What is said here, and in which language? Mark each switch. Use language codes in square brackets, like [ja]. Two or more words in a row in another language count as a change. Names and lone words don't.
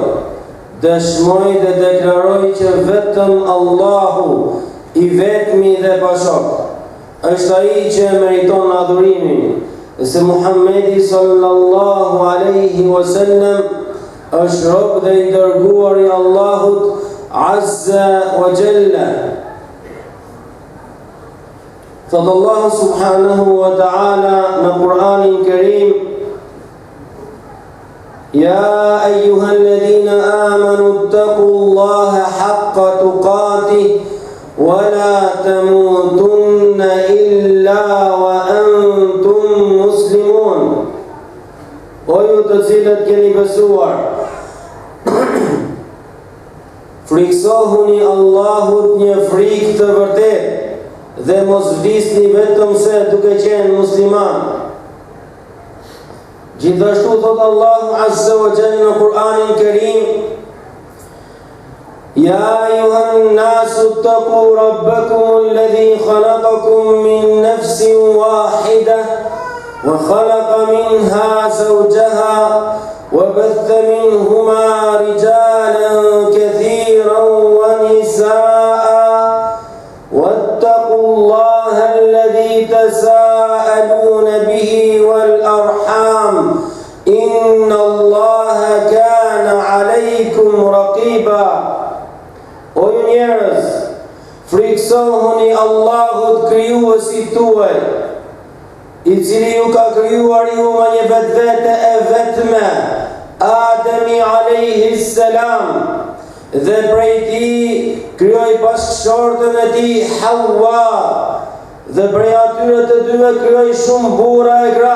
[sq] Dëshmoj dhe deklaroj që vetëm Allahu I vetmi dhe pashok është ai që meriton adhurimin, dhe se Muhammedi [ar] صلى الله عليه وسلم [sq] është rob dhe I dërguar I Allahut [ar] عز وجل. [sq] Thot Allah [ar] سبحانه وتعالى [sq] në Kur'anin Kerim: [ar] يا أيها الذين آمنوا اتقوا الله حق تقاته ولا تموتن إلا وأنتم مسلمون. [sq] O ju të cilët keni besuar, friksohuni Allahut një frikë të vërtetë dhe mos vdisni vetëm se duke qenë musliman. Gjithashtu thot Allahu [ar] عز وجل [sq] në Kur'anin Kerim: [ar] Ya أيها الناس اتقوا ربكم الذي خلقكم من نفس واحدة وخلق منها زوجها وبث منهما رجالا كثيرا ونساء واتقوا الله الذي تساءلون به والأرحام إن الله كان عليكم رقيبا. [sq] O ju njerëz, friksohuni Allahut krijuesit tuaj, I cili ju ka krijuar ju me një vetvete e vetme, Ademi [ar] عليه السلام, [sq] dhe prej tij krijoi bashkëshortën e tij Hawa, dhe prej atyre të dyve krijoi shumë burra e gra.